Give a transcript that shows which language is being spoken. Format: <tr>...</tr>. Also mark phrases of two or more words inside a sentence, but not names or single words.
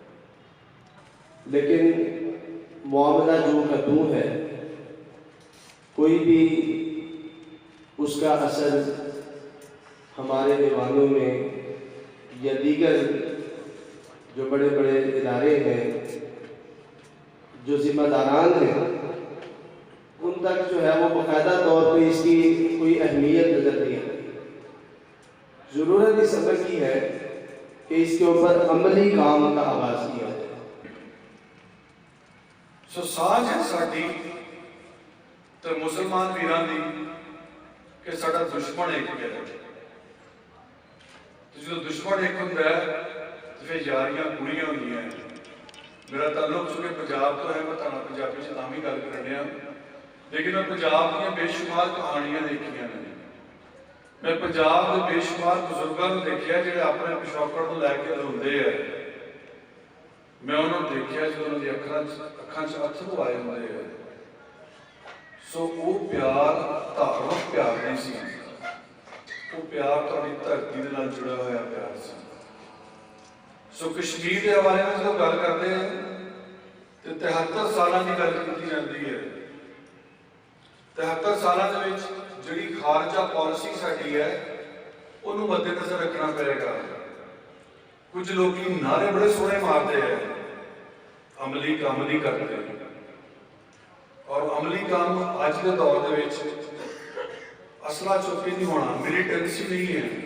<ur>لیکن معاملہ جو کدوں ہے، کوئی بھی اس کا اثر ہمارے ایوانوں میں یا دیگر جو بڑے بڑے ادارے ہیں، جو ذمہ داران ہیں، ان تک جو ہے وہ باقاعدہ طور پہ اس کی کوئی اہمیت نظر نہیں آتی۔ ضرورت اس امر کی ہے کہ اس کے اوپر عملی کام کا آغاز کیا جائے۔</ur> <pa>سو ساج ہے ساڈی تے مسلمان ویراں دی کہ ساڈا دشمن ایک ہے۔ جو دشمن ایک ہوندا ہے تے پھر یاریاں پوریاں ہوندیاں ہیں۔ میرا تعلق چونکہ پنجاب تو ہے، میں تہاڈا پنجابی چ تاں وی گل کرنے ہاں، لیکن میں پنجاب دیاں بے شمار کہانیاں دیکھیاں نے۔ میں پنجاب دے بے شمار بزرگاں نوں دیکھیا جڑے اپنے پچھوکڑ نوں لے کے روندے ہیں۔ میں انہوں نے دیکھا جو انہوں نے اکھاں چ اتھرو آئے ہوئے ہیں۔ سو وہ پیار دھارمک پیار نہیں سی، وہ پیار تہاڈی دھرتی دے نال جڑا ہوا پیار سی۔</pa> <ur>سو کشمیر کے حوالے میں جب گل کرتے ہیں تو 73 سالاں کی گل کی جاتی ہے۔</ur> <pa>73 سالاں دے وچ جڑی خارجہ پالیسی ساڈی ہے انہوں مد نظر رکھنا پڑے گا۔</pa> <ur>کچھ لوگ نعرے بڑے سونے مارتے ہیں، عملی کام نہیں کرتے، اور عملی کام آج کے دور</ur> <pa>دے وچ</pa> <ur>اسلحہ چوکی نہیں ہونا، ملیٹنسی نہیں ہے۔</ur>